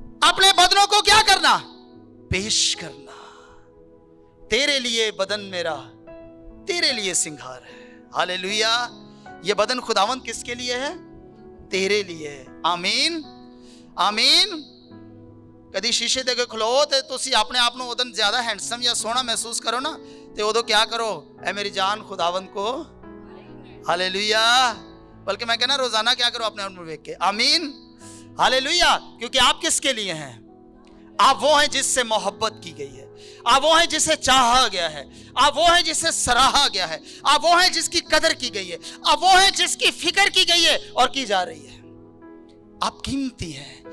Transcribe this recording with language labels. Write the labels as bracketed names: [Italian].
[Urdu] اپنے بدنوں کو کیا کرنا؟ پیش کرنا. تیرے لیے بدن میرا, تیرے لیے سنگھار ہے. ہاللیلویا. یہ بدن خداوند کس کے لیے ہے؟ تیرے لیے. آمین. آمین. [Punjabi] کدی شیشے دے کے کھلو تے تسی اپنے آپ نو ادن زیادہ ہینڈسم یا سونا محسوس کرو نا, تے ادو کیا کرو؟ [Urdu] اے میری جان خداوند کو. ہاللیلویا. بلکہ میں کہنا روزانہ کیا کرو اپنے آپ کو دیکھ کے. آمین. ہاللیلویا. کیونکہ آپ کس کے لیے ہیں؟ آپ وہ ہیں جس سے محبت کی گئی ہے, آپ وہ ہیں جسے چاہا گیا ہے, آپ وہ ہیں جسے سراہا گیا ہے, آپ وہ ہیں جس کی قدر کی گئی ہے, آپ وہ ہیں جس کی فکر کی گئی ہے اور کی جا رہی ہے. آپ قیمتی ہیں.